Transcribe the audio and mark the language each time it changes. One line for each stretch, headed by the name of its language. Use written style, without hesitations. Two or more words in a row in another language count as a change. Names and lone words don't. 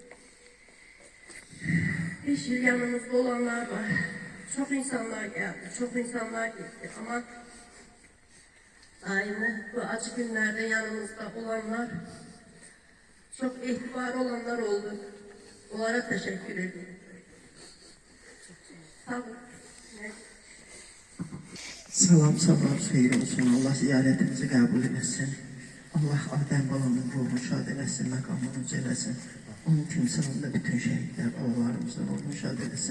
Turkish: 5 yıl yanımızda olanlar var. Çok insanlar geldi, çok insanlar gitti ama daimi bu acı günlerde yanımızda olanlar, çok itibar olanlar oldu. Onlara teşekkür ediyorum. Sağ olun.
Azerbaijani: Salam, sabah, xeyir olsun. Allah ziyarətimizi qəbul eləsin. Allah Adəm balanın ruhunu şad eləsin, məqamını uca eləsin. Onun timsalında bütün şəhidlər, babalarımızdan ruhunu şad eləsin.